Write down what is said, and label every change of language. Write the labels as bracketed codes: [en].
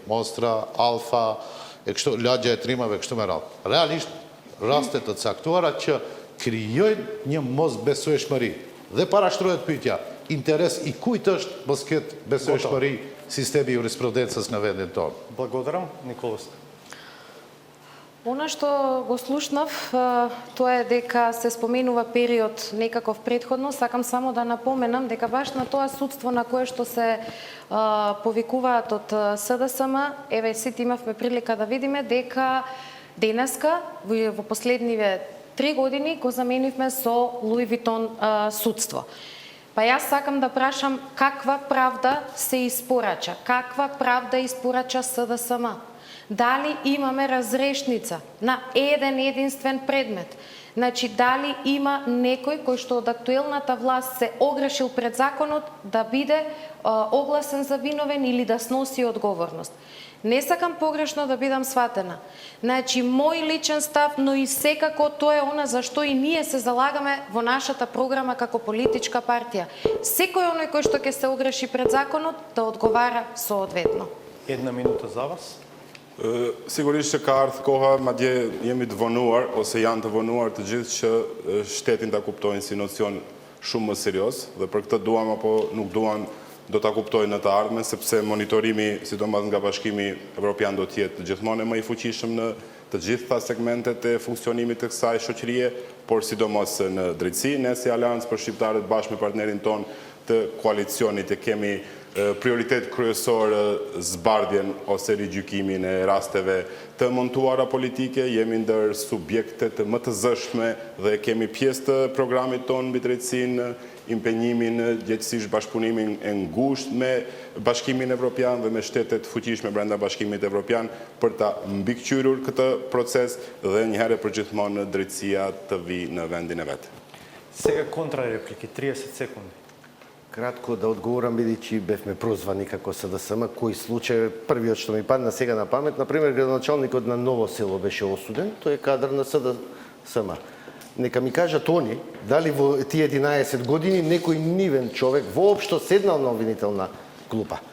[sq] Mostra, Alfa, lagja e trimave, kështu me radhë. Realisht, raste të caktuara që krijojnë një mosbesueshmëri. Dhe parashtrohet pyetja, interes i kujt është mos ketë besueshmëri sistemi jurisprudencës në vendin tonë? [mk] Благодарам, Николас. Она што го слушнав, тоа е дека се споменува период некаков претходно. Сакам само да напоменам дека баш на тоа судство на кое што се повикуваат од СДСМ, еве сите имавме прилика да видиме дека денеска во последниве 3 години го заменивме со Луи Витон судство. Па јас сакам да прашам каква правда се испорача, каква правда испорача СДСМ? Дали имаме разрешница на еден единствен предмет? Значи, дали има некој кој што од актуелната власт се огрешил пред законот да биде огласен за виновен или да сноси одговорност? Не сакам погрешно да бидам сватена. Значи, мој личен став, но и секако тоа е она за што и ние се залагаме во нашата програма како политичка партија. Секој оној кој што ќе се огреши пред законот да одговара соодветно. 1 минута за вас. [sq] Sigurisht që ka ardhur koha, madje jemi të vonuar ose janë të vonuar të gjithë që shtetin ta kuptojnë si nocion shumë më serioz dhe për këtë duam apo nuk duam do ta kuptojnë në të ardhmen, sepse monitorimi, sidomos nga Bashkimi Evropian, do të jetë gjithmonë më i fuqishëm në të gjitha segmentet e funksionimit të kësaj shoqërie, por sidomos në drejtësi, ne si Aleancë për Shqiptarët bashkë me partnerin ton të koalicionit e kemi prioritet kryesor zbardhjen ose rigjykimin e rasteve të montuara politike, jemi ndër subjektet më të zëshme dhe kemi pjesë të programit ton mbi drejtësinë, impenjimin, gjithësisht bashkëpunimin e ngushtë me Bashkimin Evropian dhe me shtetet fuqishme brenda Bashkimit Evropian për ta mbikëqyrur këtë proces dhe një herë për gjithmonë drejtësia të vijë në vendin e vet. [mk] Сега контрареплики, 30 секунди. Кратко да одговорам, бидејќи бевме прозвани како СДСМ, кој случај првиот што ми падна сега на памет, например, градоначалникот на Ново село беше осуден, тој е кадар на СДСМ. Нека ми кажат они, дали во тие 11 години некој нивен човек воопшто седнал на обвинителна клупа.